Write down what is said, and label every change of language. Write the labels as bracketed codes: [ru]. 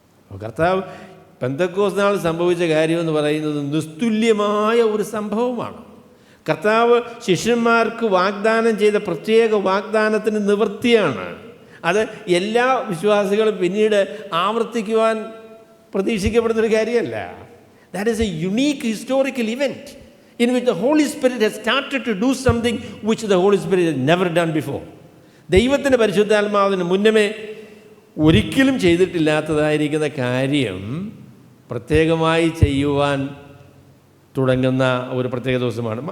[ml] കർത്താവ് പെന്തക്കോസ്ത് നാൾ സംഭവിച്ച കാര്യമെന്ന് പറയുന്നത് നിസ്തുല്യമായ ഒരു സംഭവമാണ്. കർത്താവ് ശിഷ്യന്മാർക്ക് വാഗ്ദാനം ചെയ്ത പ്രത്യേക വാഗ്ദാനത്തിന് നിവൃത്തിയാണ്. അത് എല്ലാ വിശ്വാസികളും പിന്നീട് ആവർത്തിക്കുവാൻ പ്രതീക്ഷിക്കപ്പെടുന്നൊരു കാര്യമല്ല. [en] That is a unique historical event in which the Holy Spirit has started to do something which the Holy Spirit has never done before. [ml] ദൈവത്തിൻ്റെ പരിശുദ്ധാത്മാവിന് മുന്നമേ ഒരിക്കലും ചെയ്തിട്ടില്ലാത്തതായിരിക്കുന്ന കാര്യം പ്രത്യേകമായി ചെയ്യുവാൻ തുടങ്ങുന്ന ഒരു പ്രത്യേക ദിവസമാണ്.